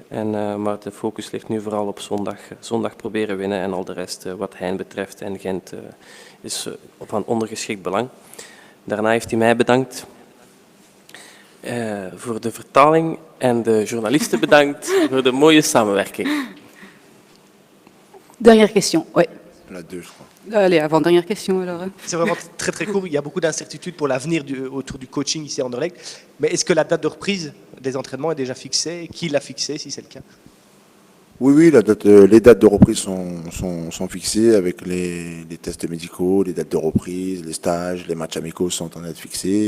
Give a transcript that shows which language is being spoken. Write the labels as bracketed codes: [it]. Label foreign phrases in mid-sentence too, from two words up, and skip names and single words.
[nl] Maar de focus ligt nu vooral op zondag. Zondag proberen winnen en al de rest wat Hein betreft. En Gent is van ondergeschikt belang. Daarna heeft hij mij bedankt voor de vertaling en de journalisten bedankt voor de mooie samenwerking. [fr] Dernière question, oui. La 2, je crois. Allez, avant dernière question alors. C'est vraiment très très court. Il y a beaucoup d'incertitudes pour l'avenir autour du coaching ici à Anderlecht. Mais est-ce que la date de reprise des entraînements est déjà fixée? Qui l'a fixée si c'est le cas? Oui, les dates de reprise sont fixées avec les tests médicaux, les dates de reprise, les stages, les matchs amicaux sont en train d'être fixés.